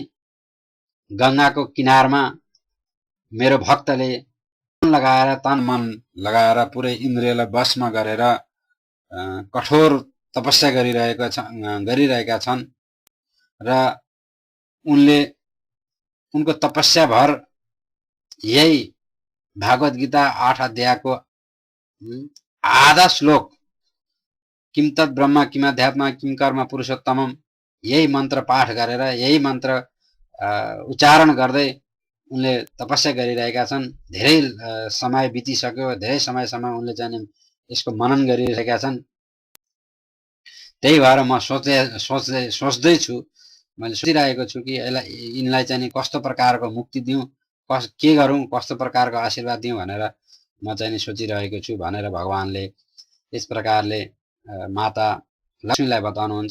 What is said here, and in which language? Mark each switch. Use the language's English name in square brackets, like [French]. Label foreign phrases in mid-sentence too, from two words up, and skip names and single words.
[Nepali] गंगाको किनारमा मेरो भक्तले तन मन लगाएर पुरै इन्द्रियलाई वशमा गरेर कठोर तपस्या गरिरहेका छन् र उनले उनको तपस्या भर यही भागवत गीता 8 अध्यायको आधा श्लोक [Sanskrit] किम तत् ब्रह्म किम अध्यात्म किम कर्म पुरुषोत्तमम [Nepali] यही मन्त्र पाठ गरेर यही मन्त्र उच्चारण गर्दै उनले तपस्या गरिरहेका छन्। धेरै समय बितिसक्यो, धेरै समयसम्म उनले चाहिँ यसको मनन गरिरहेका छन्। त्यही भएर म सोच्दै छु, मैले सोचिरहेको छु कि यिनलाई चाहिँ कस्तो प्रकारको मुक्ति दिउँ, के गरौँ, कस्तो प्रकारको आशीर्वाद दिउँ भनेर म चाहिँ सोचिरहेको छु भनेर भगवानले यस प्रकारले माता लक्ष्मीलाई बताउनुहुन्छ।